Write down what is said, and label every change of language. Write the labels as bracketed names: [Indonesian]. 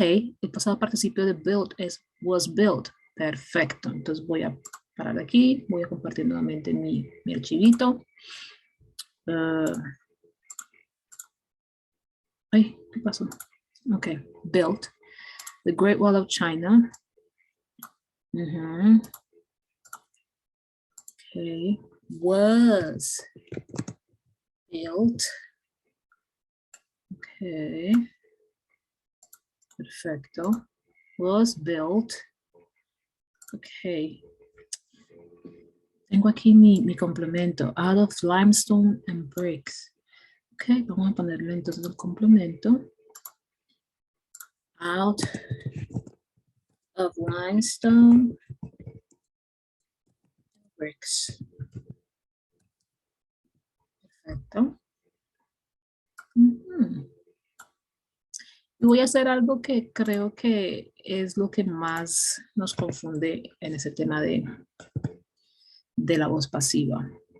[Spanish] El pasado participio de built es [English] was built. [Spanish] Perfecto. Entonces voy a parar aquí. Voy a compartir nuevamente mi archivito. Ay, ¿qué pasó? [English] Ok. Built. The Great Wall of China. Okay. Was built. Okay. Perfecto. Was built. Okay. [Spanish] Tengo aquí mi complemento. [English] Out of limestone and bricks. [Spanish] Ok, vamos a ponerle entonces el complemento. [English] Out of limestone and bricks. [Spanish] Perfecto. Y voy a hacer algo que creo que es lo que más nos confunde en ese tema de la voz pasiva.